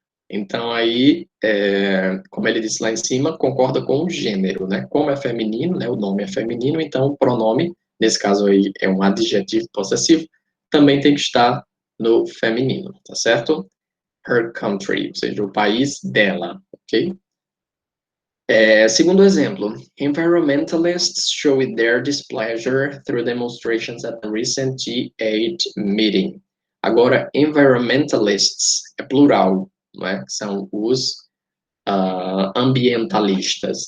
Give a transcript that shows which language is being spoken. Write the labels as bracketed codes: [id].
[pt] Então, aí, como ele disse lá em cima, concorda com o gênero, né? Como é feminino, né? O nome é feminino, então o pronome, nesse caso aí, é um adjetivo possessivo, também tem que estar no feminino, tá certo? [en] Her country, [pt] ou seja, o país dela, ok? Segundo exemplo, [en] environmentalists showed their displeasure through demonstrations at the recent G8 meeting. [pt] Agora, environmentalists é plural, não é? São os ambientalistas.